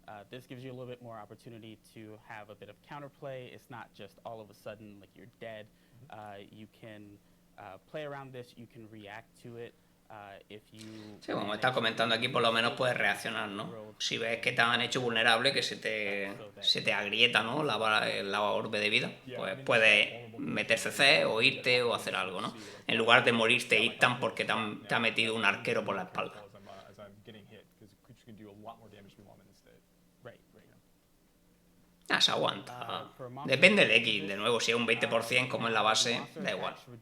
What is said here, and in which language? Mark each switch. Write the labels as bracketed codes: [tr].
[en] This gives you a little bit more opportunity to have a bit of counterplay. It's not just all of a sudden like you're dead. You can play around this. You can react to it. [es] Sí, como está comentando aquí, por lo menos puedes reaccionar, ¿no? Si ves que te han hecho vulnerable, que se te agrieta, ¿no? La orbe de vida, pues puedes meter CC o irte o hacer algo, ¿no? En lugar de morirte instant porque te ha metido un arquero por la espalda. [en] As I'm getting hit, because the creature can do a lot more damage to me while I'm in this state. Right. [es] Ah, se aguanta. Depende del X, de nuevo, si es un 20% como en la base, da igual.